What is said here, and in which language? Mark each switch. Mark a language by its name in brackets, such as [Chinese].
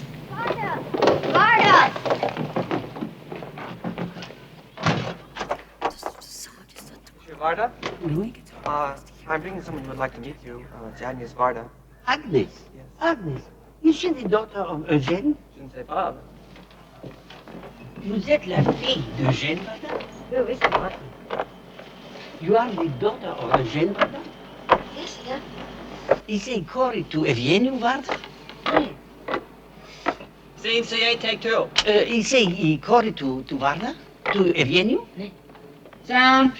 [French] Varda! Varda! Monsieur Varda? Oui. [English] I'm bringing someone who would like to meet you. It's Agnès Varda. Agnès? Yes. Agnès, is she the daughter of Eugène? [French] Je ne sais pas. Vous êtes la fille d'Eugène Varda? Oui, c'est moi. [English] You are the daughter of Eugène Varda? Yes, yeah. Is he married to Eugène Varda? Scene C8, take 2. Is he married to Varda? To Eugène? [French] Oui. [English] Sound.